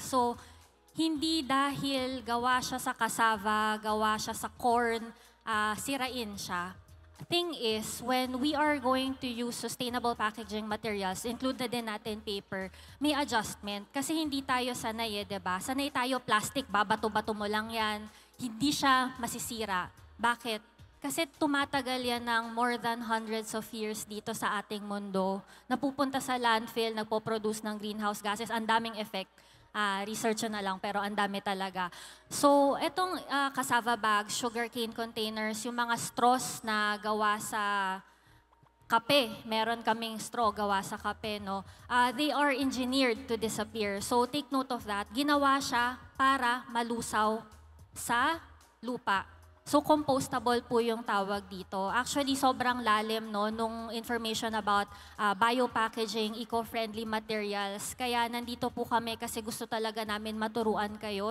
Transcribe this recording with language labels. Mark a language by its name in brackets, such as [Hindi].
[Filipino] So, hindi dahil gawa siya sa cassava, gawa siya sa corn, sirain siya. [English] Thing is, when we are going to use sustainable packaging materials, included [Filipino] din natin [English] paper, may adjustment. [Filipino] Kasi hindi tayo sanay, diba? Sanay tayo plastic, babato-bato mo lang yan. Hindi siya masisira. Bakit? Kasi tumatagal yan ng [English] more than hundreds of years [Filipino] dito sa ating mundo. Napupunta sa landfill, nagpo-produce ng greenhouse gases, ang daming effect. Research na lang, pero ang dami talaga. So, etong cassava bags, sugarcane containers, yung mga straws na gawa sa kape, meron kaming straw gawa sa kape, no? [English] They are engineered to disappear. So, take note of that. [Filipino] Ginawa siya para malusaw sa lupa. So, compostable po yung tawag dito. Actually, sobrang lalim no, nung [English] information about biopackaging, eco-friendly materials. [Filipino] Kaya nandito po kami kasi gusto talaga namin maturuan kayo.